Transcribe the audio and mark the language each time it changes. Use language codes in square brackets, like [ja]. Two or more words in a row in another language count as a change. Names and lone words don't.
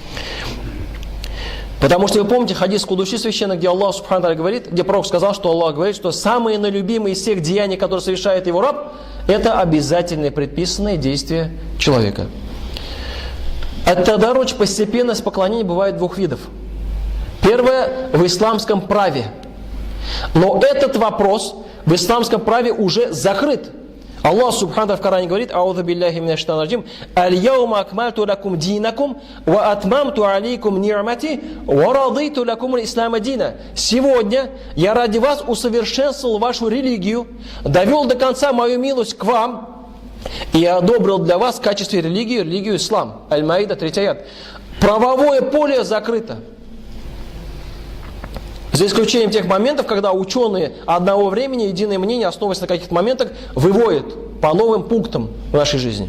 [ru] Потому что вы помните хадис Кудуси священный, где Аллах [ar] سبحانه تعالى [ru] говорит, где пророк сказал, что Аллах говорит, что самые налюбимые из всех деяний, которые совершает его раб, это обязательные предписанные действия человека. Ат-тадарруч, постепенность поклонения, бывает 2 видов. Первое в исламском праве. Но этот вопрос в исламском праве уже закрыт. Аллах Субхану в Коране говорит: [ar] «أعوذ بالله من الشيطان الرجيم، اليوم أكملت لكم دينكم، وأتممت عليكم نعمتي، ورضيت لكم الإسلام دينا». [ru] Сегодня я ради вас усовершенствовал вашу религию, довел до конца мою милость к вам и одобрил для вас в качестве религии религию ислам. Аль-Маида, 3 аят. Правовое поле закрыто. За исключением тех моментов, когда ученые одного времени, единое мнение, основываясь на каких-то моментах, выводят по новым пунктам в нашей жизни.